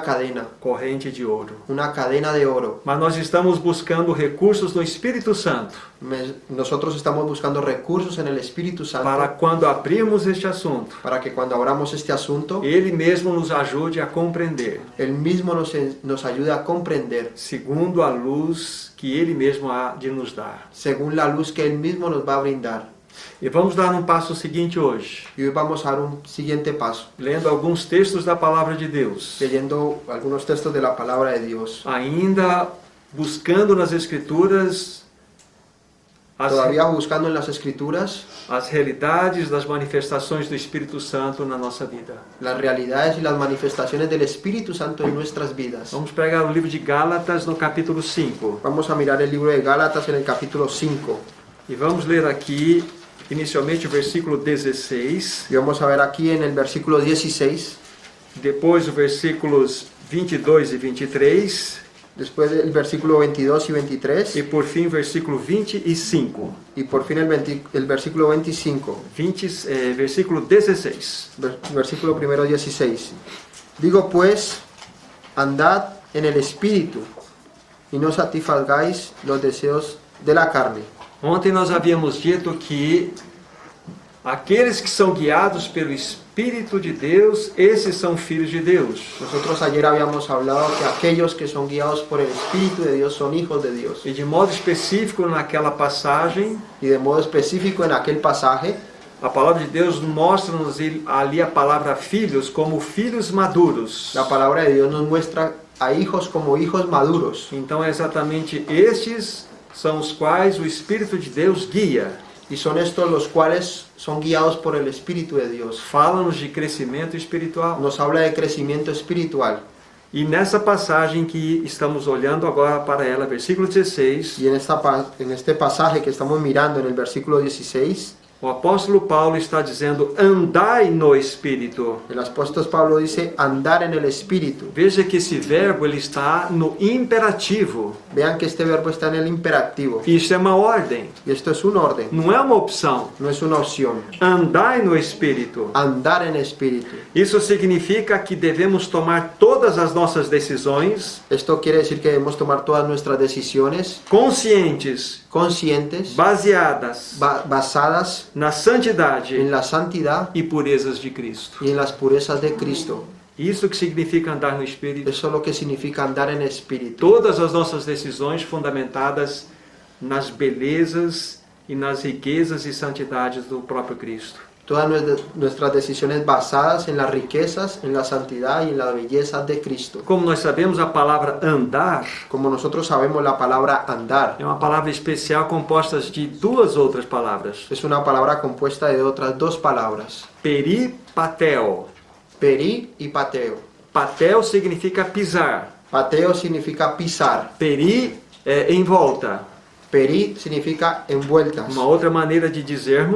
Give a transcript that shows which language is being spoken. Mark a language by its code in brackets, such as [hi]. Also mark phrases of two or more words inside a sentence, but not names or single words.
[pt] corrente de ouro. [es] cadena de oro. [pt] Mas nós estamos buscando recursos no Espírito Santo [es] Nosotros estamos buscando recursos en el Espíritu Santo [pt] para quando abrirmos este assunto, [es] para que cuando abramos este asunto, [pt] Ele mesmo nos ajude a compreender, [es] Él mismo nos ayude a comprender [pt] segundo a luz que Ele mesmo há de nos dar. [es] según la luz que Él mismo nos va a brindar. [pt] E vamos dar um passo seguinte hoje, [es] Y hoy vamos a dar un siguiente paso, [pt] lendo alguns textos da Palavra de Deus, [es] leyendo algunos textos de la palabra de Dios. [pt] ainda buscando nas Escrituras [es] Todavía buscando en las Escrituras [pt] as realidades das manifestações do Espírito Santo na nossa vida. [es] las realidades y las manifestaciones del Espíritu Santo en nuestras vidas. [pt] Vamos pegar o livro de Gálatas no capítulo 5 [es] Vamos a mirar el libro de Gálatas en el capítulo 5. [pt] e vamos ler aqui inicialmente o versículo 16, [es] Y vamos a ver aquí en el versículo 16, [pt] depois os versículos 22 e 23 [es] después del versículo 22 y 23, [pt] e por fim o versículo 25. [es] y por fin el versículo 25, [pt] Versículo 16. [es] versículo primero 16. Digo pues, andad en el Espíritu, y no satisfagáis los deseos de la carne. [pt] Ontem nós havíamos dito que aqueles que são guiados pelo Espírito de Deus, esses são filhos de Deus. [es] Nosotros ayer habíamos hablado que aquellos que son guiados por el Espíritu de Dios son hijos de Dios. [pt] E de modo específico naquela passagem, [es] Y de modo específico en aquel pasaje, [pt] a palavra de Deus mostra-nos ali a palavra filhos como filhos maduros. [es] la palabra de Dios nos muestra a hijos como hijos maduros. [pt] Então é exatamente estes são os quais o Espírito de Deus guia. [es] Y son estos los cuales son guiados por el Espíritu de Dios. [pt] Fala-nos de crescimento espiritual. [es] Nos habla de crecimiento espiritual. [pt] E nessa passagem que estamos olhando agora para ela, versículo 16, [es] Y en este pasaje que estamos mirando en el versículo 16, [pt] O apóstolo Paulo está dizendo, andai no Espírito. [es] El apóstol Pablo dice andar en el Espíritu. [pt] Veja que esse verbo ele está no imperativo. [es] Vean que este verbo está en el imperativo. [pt] Isso é uma ordem, [es] Y esto es un orden, [pt] não é uma opção. [es] no es una opción. [pt] Andai no Espírito. [es] Andar en Espíritu. [pt] Isso significa que devemos tomar todas as nossas decisões [es] Esto quiere decir que debemos tomar todas nuestras decisiones [pt] conscientes, [es] conscientes, [pt] baseadas [es] basadas [pt] na santidade [es] en la santidad [pt] e purezas de Cristo. [es] y en las purezas de Cristo. [pt] Isso que significa andar no Espírito. [es] Eso es lo que significa andar en Espíritu. [pt] Todas as nossas decisões fundamentadas nas belezas e nas riquezas e santidades do próprio Cristo. [es] Todas nuestras decisiones basadas en las riquezas, en la santidad y en la belleza de Cristo. [pt] Como nós sabemos, a palavra andar [es] Como nosotros sabemos, la palabra andar [pt] é uma palavra especial composta de duas outras palavras. [es] es una palabra compuesta de otras dos palabras, [pt] Peripateo. [es] peri y pateo. [pt] Pateo significa pisar. [es] Pateo significa pisar, [pt] Peri é em volta. [es] peri significa envueltas. [pt] Uma outra maneira de dizermos